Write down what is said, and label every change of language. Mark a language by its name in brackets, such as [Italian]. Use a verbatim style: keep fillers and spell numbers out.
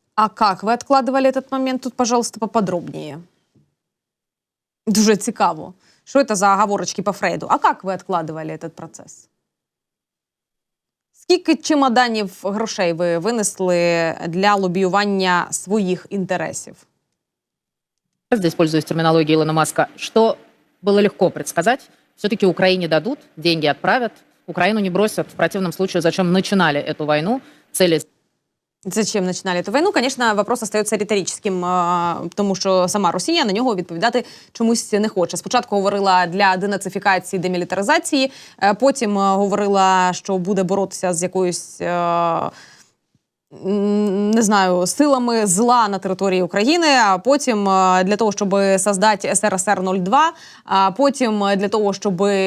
[Russian] А как вы откладывали этот момент? Тут, пожалуйста, поподробнее. [Ukrainian] Дуже цікаво. [Russian] Что это за оговорочки по Фрейду? А как вы откладывали этот процесс? [Ukrainian] Скільки чемоданів грошей ви винесли для лобіювання своїх інтересів? [Russian] Здесь пользуюсь терминологией Илона Маска. Что было легко предсказать, все-таки Украине дадут, деньги отправят, Украину не бросят. В противном случае, зачем начинали эту войну? Цели... Зачем начинали эту войну? Конечно, вопрос [Ukrainian] остається риторичним, тому що сама Росія на нього відповідати чомусь не хоче. Спочатку говорила для денацифікації, демілітаризації, потім говорила, що буде боротися з якоюсь, не знаю, силами зла на території України, а потім для того, щоб создати ес ер ес ер нуль два, а потім для того, щоб